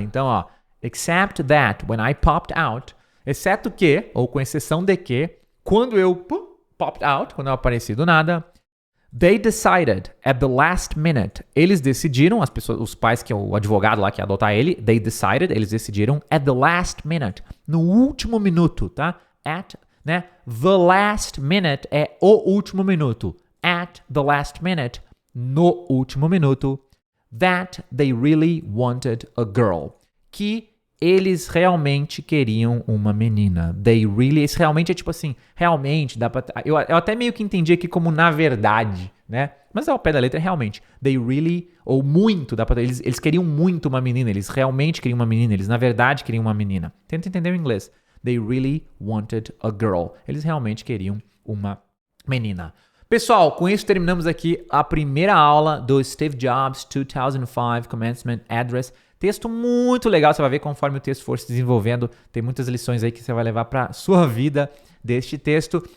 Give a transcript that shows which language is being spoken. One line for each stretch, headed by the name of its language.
Portuguese: Então, ó,
English: except that when I popped out,
Portuguese: exceto que, ou com exceção de que, quando eu
English: popped out,
Portuguese: quando eu apareci do nada,
English: they decided at the last minute.
Portuguese: Eles decidiram, as pessoas, os pais que é o advogado lá que ia adotar ele,
English: they decided,
Portuguese: eles decidiram
English: at the last minute,
Portuguese: no último minuto, tá? At, né?
English: The last minute
Portuguese: é o último minuto.
English: At the last minute,
Portuguese: no último minuto,
English: that they really wanted a girl.
Portuguese: Que eles realmente queriam uma menina.
English: They really,
Portuguese: esse realmente é tipo assim, realmente, dá pra... Eu até meio que entendi aqui como na verdade, né? Mas ao pé da letra é realmente.
English: They really,
Portuguese: ou muito, dá pra... Eles queriam muito uma menina, eles realmente queriam uma menina, eles na verdade queriam uma menina. Tenta entender o inglês.
English: They really wanted a girl.
Portuguese: Eles realmente queriam uma menina. Pessoal, com isso terminamos aqui a primeira aula do Steve Jobs 2005 Commencement Address. Texto muito legal, você vai ver conforme o texto for se desenvolvendo. Tem muitas lições aí que você vai levar para sua vida deste texto.